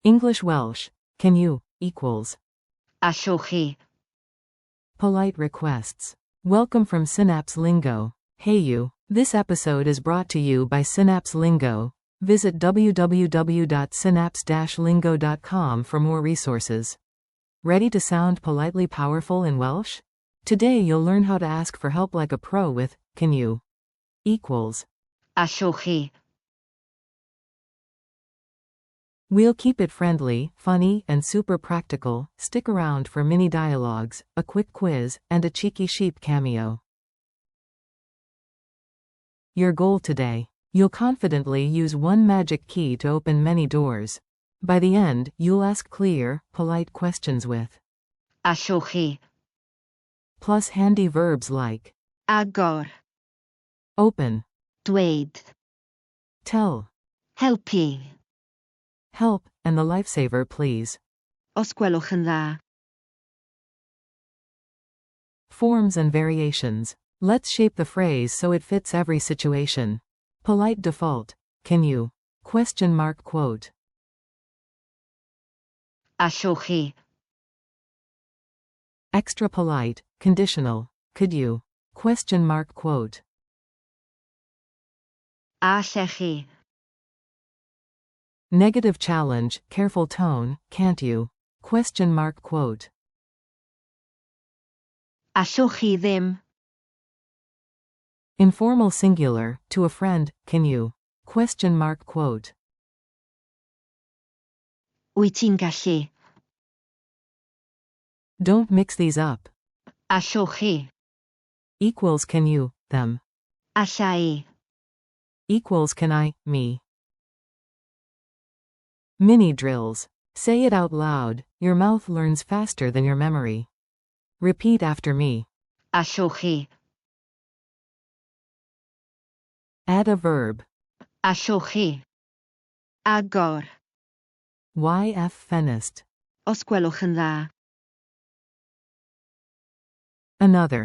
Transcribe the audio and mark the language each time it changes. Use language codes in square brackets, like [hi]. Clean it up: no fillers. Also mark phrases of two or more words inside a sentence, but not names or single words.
[en] English Welsh, can you, equals. [cy] Allwch chi. [en] Polite requests. Welcome from Synapse Lingo. Hey you. This episode is brought to you by Synapse Lingo. Visit www.synapse-lingo.com for more resources. Ready to sound politely powerful in Welsh? Today you'll learn how to ask for help like a pro with, can you, equals. [cy] Allwch chi. [en] We'll keep it friendly, funny, and super practical. Stick around for mini dialogues, a quick quiz, and a cheeky sheep cameo. Your goal today. You'll confidently use one magic key to open many doors. By the end, you'll ask clear, polite questions with [cy] Allwch chi. [en] plus handy verbs like [cy] Agor. [en] open, [cy] Dweud. [en] tell, [cy] Helpu. [en] help, and the lifesaver please. [cy] Os gwelwch yn dda. [en] Forms and variations. Let's shape the phrase so it fits every situation. Polite default. Can you? Quote. [cy] Allwch chi. [en] Extra polite, conditional. Could you? Quote. [cy] Allech chi. [en] Negative challenge, careful tone, can't you? Quote. [cy] Allwch chi ddim. [en] Informal singular, to a friend, can you? Quote. [cy] Wyt ti'n gallu? [en] Don't mix these up. [cy] Allwch chi. [en] Equals can you, them. [cy] Alla I. [en] Equals can I, me. Mini drills. Say it out loud, your mouth learns faster than your memory. Repeat after me. [cy] Allwch chi. [en] Add a verb. [cy] Allwch chi. Agor. YF fenest. Os gwelwch yn dda. [en] Another.